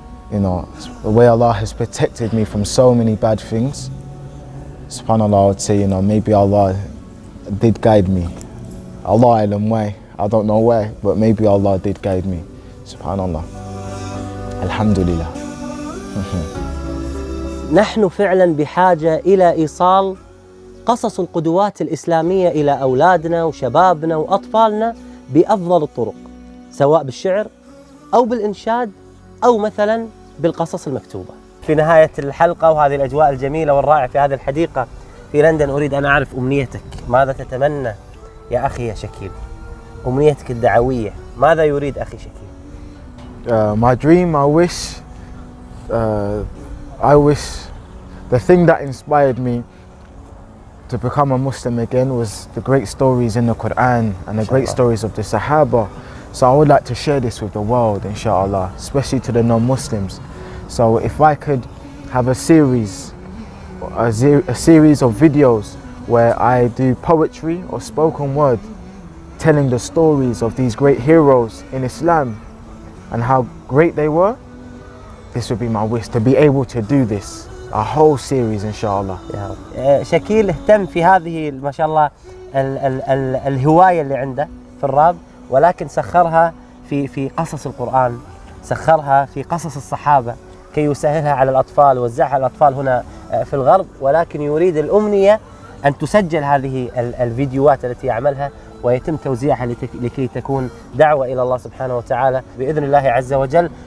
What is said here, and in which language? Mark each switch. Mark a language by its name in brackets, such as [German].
[English] The way Allah has protected me from so many bad things. SubhanAllah, I would say, maybe Allah did guide me. [Arabic] Allah alam [English] why, I don't know why, but maybe Allah did guide me. SubhanAllah. Alhamdulillah. [Arabic] نحن فعلا بحاجة إلى إيصال قصص القدوات الإسلامية إلى أولادنا وشبابنا وأطفالنا بأفضل الطرق، سواء بالشعر أو بالإنشاد أو مثلا بالقصص المكتوبة. في نهاية الحلقة وهذه الأجواء الجميلة والرائعة في هذه الحديقة في لندن، أريد أن أعرف أمنيتك. ماذا تتمنى يا أخي يا شكيل؟ أمنيتك الدعوية، ماذا يريد أخي شكيل؟ [English] My dream, I wish the thing that inspired me to become a Muslim again was the great stories in the Quran and the great stories of the Sahaba. So I would like to share this with the world, inshallah, especially to the non-Muslims. So if I could have a series of videos where I do poetry or spoken word, telling the stories of these great heroes in Islam and how great they were, this would be my wish, to be able to do this, a whole series inshallah. [Arabic] يا رب. شكيل اهتم في هذه ما شاء الله الهواية اللي عنده في الراب، ولكن سخرها في قصص القرآن، سخرها في قصص الصحابة كي يسهلها على الأطفال، وزعها على الأطفال هنا في الغرب، ولكن يريد الأمنية أن تسجل هذه الفيديوهات التي يعملها ويتم توزيعها لكي تكون دعوة إلى الله سبحانه وتعالى بإذن الله عز وجل.